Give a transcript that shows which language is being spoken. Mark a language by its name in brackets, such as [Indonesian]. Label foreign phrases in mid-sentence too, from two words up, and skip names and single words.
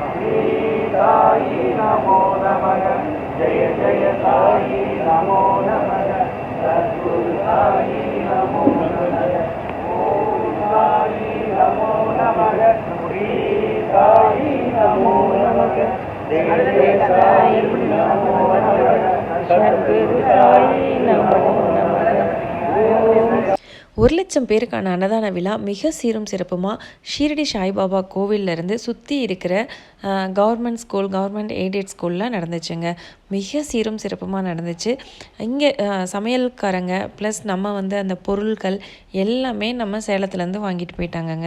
[Sanskrit] साई नमो नमः जय जय साई नमो नमः सद्गुरु साई नमो नमः ओम साई नमो नमः श्री साई नमो नमः जय जय साई नमो नमः सद्गुरु साई नमो नमः। [Tamil] 1,00,000 பேருக்கான அன்னதான விழா மிக சீரும் சிறப்புமாக ஷீரடி சாய்பாபா கோவிலிருந்து சுற்றி இருக்கிற [English] government school, government aided [Tamil] ஸ்கூலில் நடந்துச்சுங்க. மிக சீரும் சிறப்புமாக நடந்துச்சு. இங்கே சமையல்காரங்க ப்ளஸ் நம்ம அந்த பொருட்கள் எல்லாமே நம்ம சேலத்துலேருந்து வாங்கிட்டு போயிட்டாங்கங்க.